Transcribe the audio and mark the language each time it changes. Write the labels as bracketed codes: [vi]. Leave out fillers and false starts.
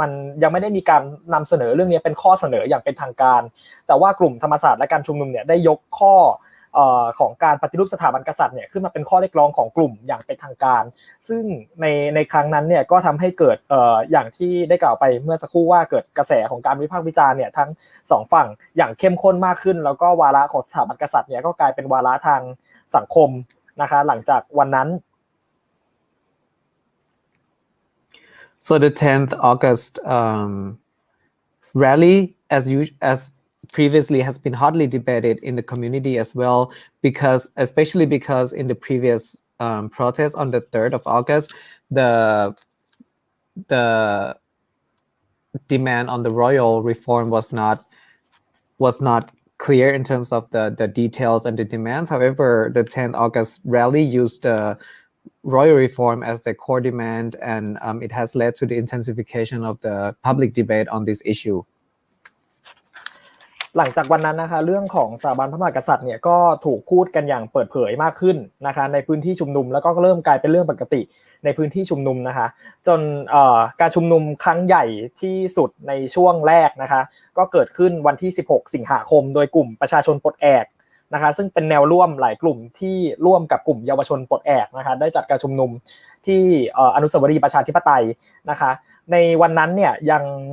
[th] มันยังไม่ได้มีการนำเสนอเรื่องนี้เป็นข้อเสนออย่างเป็นทางการแต่ว่ากลุ่มธรรมศาสตร์และการชุมนุมเนี่ยได้ยกข้อของการปฏิรูปสถาบันกษัตริย์เนี่ยขึ้นมาเป็นข้อเรียกร้องของกลุ่มอย่างเป็นทางการซึ่งในครั้งนั้นเนี่ยก็ทำให้เกิดอย่างที่ได้กล่าวไปเมื่อสักครู่ว่าเกิดกระแสของการวิพากษ์วิจารณ์เนี่ยทั้งสองฝั่งอย่างเข้มข้นมากขึ้นแล้วก็วาระของสถาบันกษัตริย์เนี่ยก็กลายเป็นวาระทางสังคมนะคะหลังจากวันนั้น [en] So the 10th August rally, as previously, has been hotly debated in the community as well, especially because in the previous protest on the 3rd of August, the demand on the royal reform was not clear in terms of the details and the demands. However, the 10th August rally used the royal reform as the core demand, and it has led to the intensification of the public debate on this issue. [th] หลังจากวันนั้นนะคะเรื่องของสถาบันพระมหากษัตริย์เนี่ยก็ถูกพูดกันอย่างเปิดเผยมากขึ้นนะคะในพื้นที่ชุมนุมแล้วก็เริ่มกลายเป็นเรื่องปกติในพื้นที่ชุมนุมนะคะจนการชุมนุมครั้งใหญ่ที่สุดในช่วงแรกนะคะก็เกิดขึ้นวันที่16สิงหาคมโดยกลุ่มประชาชนปลดแอกนะคะซึ่งเป็นแนวร่วมหลายกลุ่มที่ร่วมกับกลุ่มเยาวชนปลดแอกนะคะได้จัดการชุมนุมที่อนุสาวรีย์ประชาธิปไตยนะคะในวันนั้นเนี่ยยัง